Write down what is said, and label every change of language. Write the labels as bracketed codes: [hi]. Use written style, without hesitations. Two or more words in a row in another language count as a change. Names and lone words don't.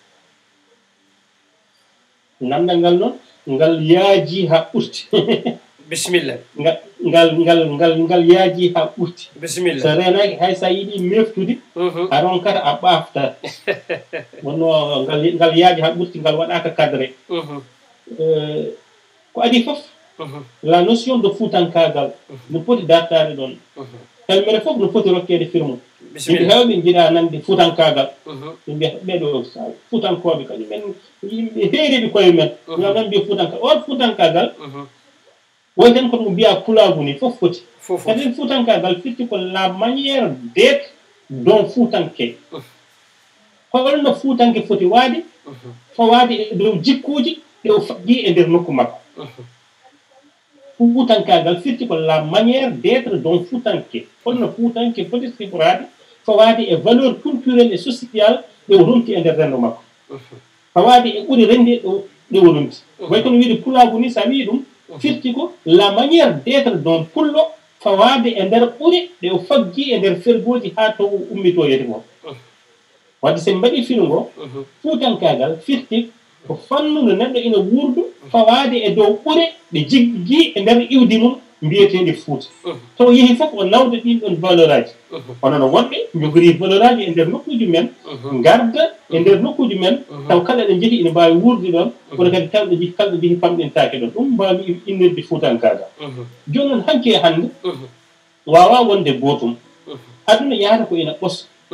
[ff] nandal ngal noon ngal yaaji ha ɓurti bisimilla ngal yaaji ha ɓurti bisimilla so renaki hay sa yiiɗi meftude a ronkata a ɓafta wonno ngal yaaji ha ɓurti ngal waɗaka cadré ko adi foof [fr] la notion de [ff] fuutankagal no poti dartade ɗon kalmere foof no poti rokkede firmu yimɓe hewɓe jiiɗa nande fuutankagal ɓe mbiyata ɓeɗo fuutankoɓe kañumen yimɓe heeriɓe koye men ngam ɗon mbiya fuutanka on fuutankagal woy tan kono mbiya pulagu ni fof foti kadi fuutankagal firti ko [fr] la manière d'être [ff] don fuutanke holno fuutanke foti waade fo waade e dow jikkuji ɗe o faggi e nder nokku makko fuutankagal firti ko [fr] la manière d'être [ff] don fuutanke holno fuutanke foti siforade fo waade e [fr] valeur culturelle et sociale [ff] ɗe o rumti e nder rendo makko fo waade e ɓuri rende ɗe o rumti way kono wiide pulagu ni sa wi ɗum firti ko [fr] la manière [ff] d'être don pullo fawade e nder ɓuri ɗe o faggi e nder fergoji ha to ummito yeti ko wadde sen mbaɗi filu ngo fuutankagal firti ko fannu no neɗɗo ina wurdu fawade e dow ɓure ɗe jiggi e nder iwdi mum mbiyeteɗe fuuta to yeehi fof o nawda ɗin ɗon valeur aji hono no wonɓe jogori valeur aji e nder nokkuji men garda e nder nokkuji men taw kala ɗe jeehi ina mbawi wurde ɗon kono kadi kala ɗe jeehi famɗintake ɗon ɗum mbawi innirde fuutankagal joni noon hanki e hannde wawa wonde gotum aduna yahata ko ina ɓosa